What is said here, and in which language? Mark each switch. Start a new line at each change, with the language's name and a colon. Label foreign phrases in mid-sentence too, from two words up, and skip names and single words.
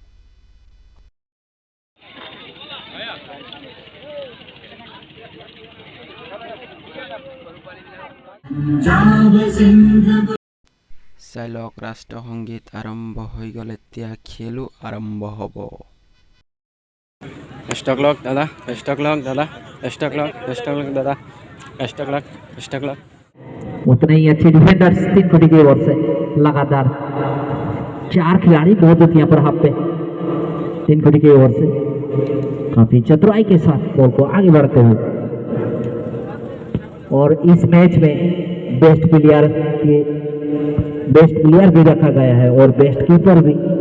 Assamese: চাই লওক ৰাষ্ট্ৰসংগীত আৰম্ভ হৈ গ'ল, এতিয়া খেলো আৰম্ভ হ'ব।
English: best luck দাদা, best luck.
Hindi: उतने ही अच्छे डिफेंडर्स 3 खुटी की ओर से लगातार 4 खिलाड़ी मौजूद यहाँ पर हाफ पे 3 खुटी की ओर से काफी चतुराई के साथ बॉल को आगे बढ़ते हुए। और इस मैच में
English: best player
Hindi: भी रखा गया है और
English: best keeper
Hindi: भी।